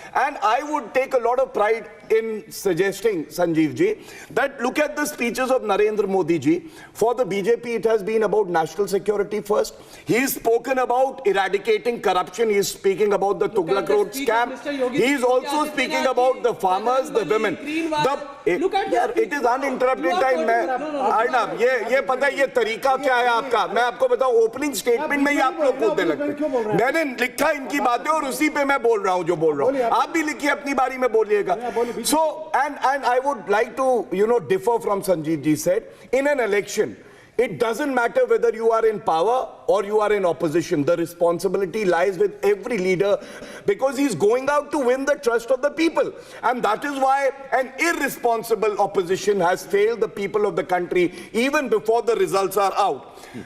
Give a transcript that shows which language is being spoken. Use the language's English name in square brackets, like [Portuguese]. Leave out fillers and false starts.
[English] And I would take a lot of pride in suggesting, Sanjeev ji, that look at the speeches of Narendra Modi ji. For the BJP, it has been about national security first. He's spoken about eradicating corruption. He's speaking about the Tughlaq Road scam. He's also speaking about the farmers, the women. It is uninterrupted time. [Hindi] Arnav, ये पता है ये तरीका क्या है आपका? मैं आपको बताऊं, ओपनिंग स्टेटमेंट में ही आप लोग कूदने लगते हैं. मैंने लिखा इनकी बातें और उसी पे मैं बोल रहा हूं जो बोल रहा हूं. आप भी लिखिए अपनी बारी में बोलिएगा. [English] So, and I would like to, differ from Sanjeev ji said, in an election, it doesn't matter whether you are in power or you are in opposition. The responsibility lies with every leader because he's going out to win the trust of the people. And that is why an irresponsible opposition has failed the people of the country even before the results are out.